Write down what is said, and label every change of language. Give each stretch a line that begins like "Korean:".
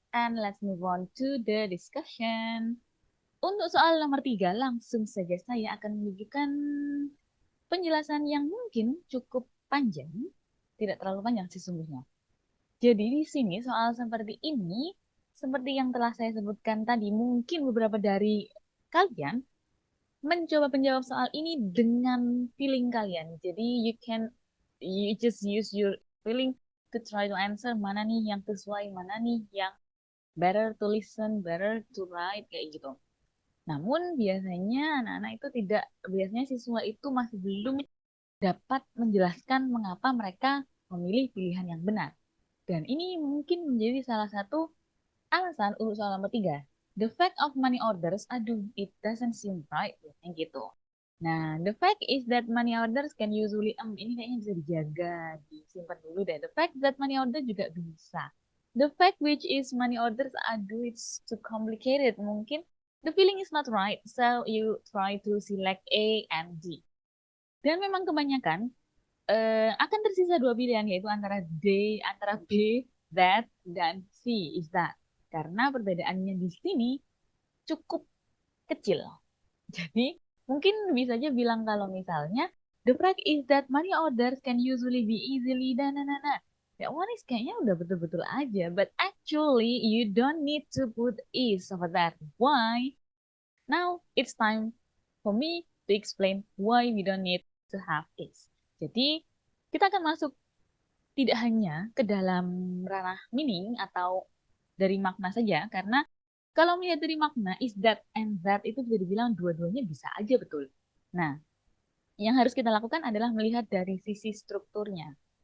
English: And let's move on to the discussion.
Indonesian: Untuk soal nomor 3, langsung saja saya akan menunjukkan penjelasan yang mungkin cukup panjang. Tidak terlalu panjang sesungguhnya. Jadi di sini soal seperti ini, seperti yang telah saya sebutkan tadi, mungkin beberapa dari kalian mencoba menjawab soal ini dengan feeling kalian.
English: Jadi you just use your feeling to try to answer
Indonesian: mana nih yang sesuai, mana nih yang
English: better to listen, better to write,
Indonesian: kayak gitu. Namun biasanya anak-anak itu tidak, biasanya siswa itu masih belum dapat menjelaskan mengapa mereka memilih pilihan yang benar. Dan ini mungkin menjadi salah satu alasan untuk soal nomor 3.
English: The fact of money orders, aduh, it doesn't seem right,
Indonesian: biasanya gitu. Nah,
English: the fact is that money orders can usually,
Indonesian: ini kayaknya bisa dijaga, disimpan dulu deh.
English: The fact that money order
Indonesian: juga bisa.
English: The fact which is money orders, aduh, it's too complicated. Mungkin the feeling is not right, so you try to select A and D.
Indonesian: Dan memang kebanyakan akan tersisa 2 pilihan, yaitu antara B, that, dan C, is that. Karena perbedaannya di sini cukup kecil. Jadi, mungkin bisa aja bilang kalau misalnya,
English: the fact is that money orders can usually be easily dan. That one is
Indonesian: kayaknya udah betul-betul aja.
English: But actually, you don't need to put is over that. Why? Now, it's time for me to explain why we don't need to have is.
Indonesian: Jadi, kita akan masuk tidak hanya ke dalam ranah meaning atau dari makna saja, karena kalau melihat dari makna, is that and that itu bisa dibilang dua-duanya bisa aja betul. Nah, yang harus kita lakukan adalah melihat dari sisi strukturnya.